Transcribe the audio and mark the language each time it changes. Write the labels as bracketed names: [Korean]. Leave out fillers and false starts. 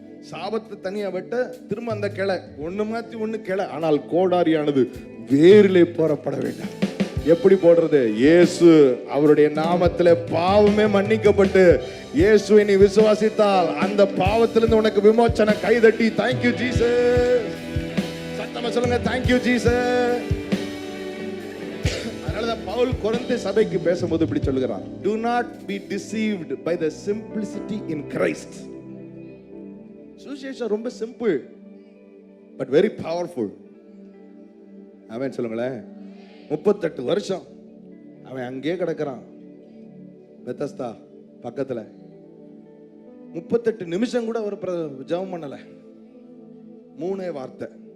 [Tamil] சாபத்தை தனியா வெட்ட திரும்ப அந்த கிளை ஒண்ணு மாத்தி ஒண்ணு கிளை. ஆனால் கோடாரியானது வேரிலே போறப்பட வேண்டாம். எப்படி போடுறது? இயேசு அவருடைய நாமத்திலே பாவமே மன்னிக்கப்பட்டு இயேசுவை நீ விசுவாசித்தால் அந்த பாவத்திலிருந்து உனக்கு விமோச்சன. கைதட்டி [English] thank you Jesus. [Tamil] சத்தமா சொல்லுங்க, [English] thank you Jesus. [Tamil] அதனாலதான் பவுல் கொரிந்து சபைக்கு பேசும்போது இப்படி சொல்லுகிறார், [English] do not be deceived by the simplicity in Christ. [Tamil] சுவிசேஷம் ரொம்ப [English] Simple but very powerful. [Tamil] அவன் சொல்லுங்களேன், 38 வருஷம் அவன் அங்கே கிடக்கிறான் பெத்தஸ்தா பக்கத்துல. 38 நிமிஷம் கூட அவர் ஜெபம் பண்ணல. 3 வார்த்தை.